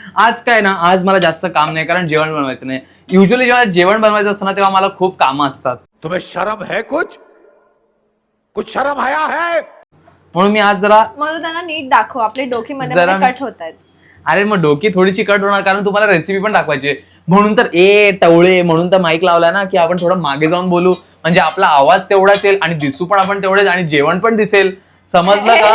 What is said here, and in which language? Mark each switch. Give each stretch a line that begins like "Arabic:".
Marathi: आज काय ना, आज मला जास्त काम नाही कारण जेवण बनवायचं नाही. युजली जेव्हा जेवण बनवायचं असतं ना तेव्हा मला खूप कामं असतात.
Hindi: तुम्हें शर्म है कुछ शर्म आया है?
Marathi: म्हणून मी आज जरा मग त्यांना नीट दाखव, आपले डोकी मध्ये जरा कट होत आहेत. अरे मग डोकी थोडीशी कट होणार कारण तुम्हाला रेसिपी पण दाखवायची आहे. म्हणून तर टवळे म्हणून तर माईक लावला ना की आपण थोडं मागे जाऊन बोलू, म्हणजे आपला आवाज तेवढाच येईल आणि दिसू पण आपण तेवढेच आणि जेवण पण दिसेल. समजलं का?